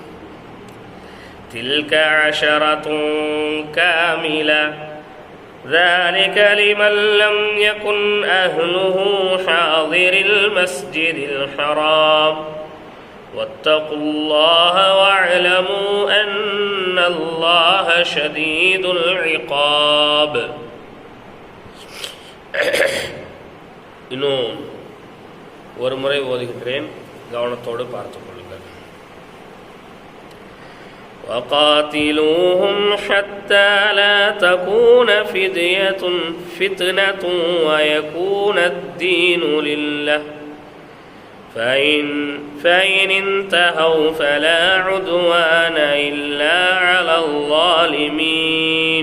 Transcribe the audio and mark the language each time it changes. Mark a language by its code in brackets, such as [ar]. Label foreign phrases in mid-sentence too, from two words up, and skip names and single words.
[ar] تلك 10 كاملة ذلك لمن لم يكن أهله حاضر المسجد الحرام واتقوا الله واعلموا أن الله شديد العقاب. [ta] இன்னும் ஒரு முறை ஓதுகின்றேன், கவனத்தோடு பார்த்துக் கொள்ளுங்கள். [ar] وقاتلوهم حتى لا تكون فتنة ويكون الدين لله فإن انتهوا فلا عدوان إلا على الظالمين.